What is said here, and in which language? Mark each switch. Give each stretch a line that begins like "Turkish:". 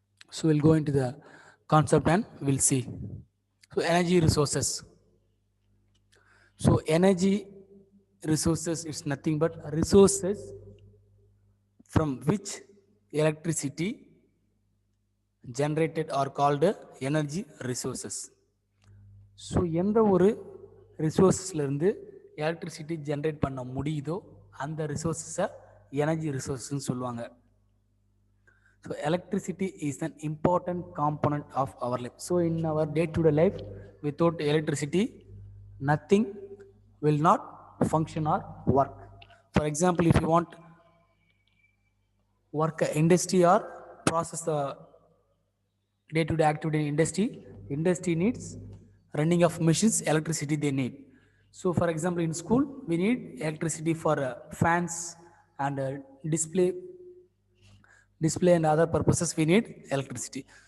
English: So, we'll go into the concept and we'll see. So, energy resources. So, energy resources is nothing but resources from which electricity generated are called energy resources.
Tamil: So எந்த ஒரு ரிசோர்ஸஸ்லேருந்து electricity generate பண்ண முடியுதோ அந்த ரிசோர்ஸஸை energy ரிசோர்ஸ்ன்னு சொல்லுவாங்க.
English: So electricity is an important component of our life. So in our day to day life without electricity nothing will not function or work. For example, if you want work industry or process the day-to-day activity in industry needs running of machines, electricity they need. So for example, in school we need electricity for fans and display and other purposes we need electricity.